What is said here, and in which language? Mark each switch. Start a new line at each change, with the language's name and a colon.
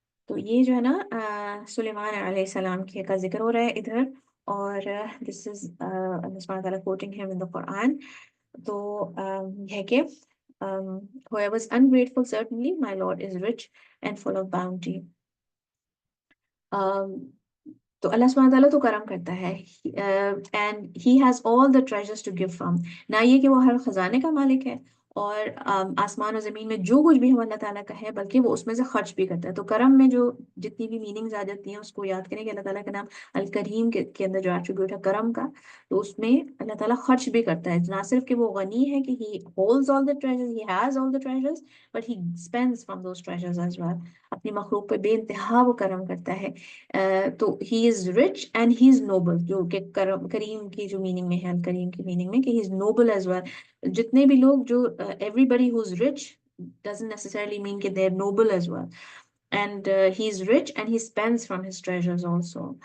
Urdu: تو یہ جو ہے نا سلیمان علیہ السلام کا ذکر ہو رہا ہے ادھر، اور دس از اللہ سبحانہ تعالیٰ
English: quoting him in the Quran.
Urdu: تو یہ ہے کہ
English: whoever is ungrateful, certainly my Lord is rich and full of bounty.
Urdu: تو اللہ سبحانہ تعالیٰ تو کرم کرتا ہے
English: And he has all the treasures to give from.
Urdu: نہ یہ کہ وہ ہر خزانے کا مالک ہے اور آسمان و زمین میں جو کچھ بھی ہو اللہ تعالیٰ کا ہے، بلکہ وہ اس میں سے خرچ بھی کرتا ہے. تو کرم میں جو جتنی بھی میننگز آ جاتی ہیں اس کو یاد کریں کہ اللہ تعالیٰ کا نام الکریم کے اندر جو ایٹریبیوٹ ہے کرم کا، تو اس میں اللہ تعالیٰ خرچ بھی کرتا ہے. نہ صرف کہ وہ غنی ہے کہ
English: He holds all the treasures, he has all the treasures, but he spends from those treasures as well.
Urdu: اپنی مخلوق پہ بے انتہا وہ کرم کرتا ہے. تو
English: he is rich and he is noble,
Urdu: جو کہ کریم کی جو میننگ میں ہے، کریم کی میننگ میں کہ
English: He is noble as well.
Urdu: جتنے بھی لوگ جو
English: Everybody who is rich doesn't necessarily mean کہ they are noble as well. And he is rich and he spends from his treasures also.